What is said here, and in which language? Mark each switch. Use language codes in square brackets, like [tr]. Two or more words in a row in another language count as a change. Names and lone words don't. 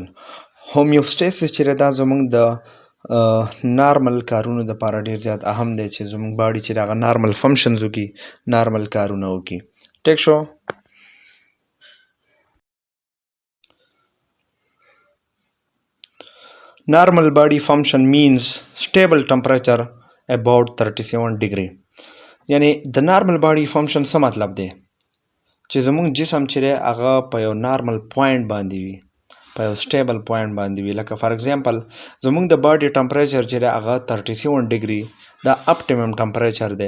[ps] homeostasis چې دا زموږ د نارمل کارونو د لپاره ډیر زیات اهم دی، چې زموږ باډي چې هغه [en] normal functions [ps] وکړي، نارمل کارونه وکړي. ټیک شو. [en] Normal body function means stable temperature about 37 degree. [ps] یعنی د [en] normal body function [ps] څه مطلب دی؟ چې زموږ جسم چې دی هغه په یو نارمل پوینټ باندې وي، په یو [en] stable point [ps] باندې وي. لکه [en] for example [ps] زموږ د [en] body temperature [ps] چې دی هغه 37 ډیګري دا [en] optimum temperature [ps] دی.